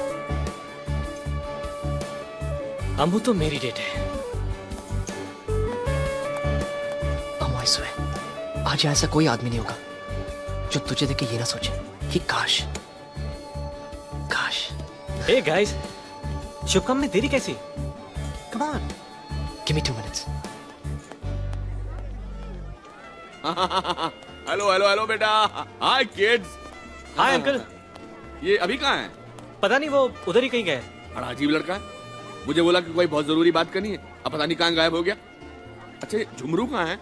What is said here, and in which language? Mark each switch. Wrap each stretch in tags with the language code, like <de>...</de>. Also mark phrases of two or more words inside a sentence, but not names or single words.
<hi>अम्बू तो मेरी डेट है।</hi> <en>I swear,</en> <hi>आज ऐसा कोई आदमी नहीं होगा जो तुझे देख के ये ना सोचे कि काश। ए गाइस, शुभकामनाएं में देरी कैसी?</hi> <en>Come on. Give me 2 minutes.</en> <hi>हेलो हेलो हेलो बेटा। हाय किड्स। हाय अंकल। ये अभी कहाँ है? पता नहीं, वो उधर ही कहीं गए। बड़ा अजीब लड़का है। मुझे बोला कि कोई बहुत जरूरी बात करनी है, अब पता नहीं कहाँ गायब हो गया। अच्छा ये झुमरू कहाँ है?</hi>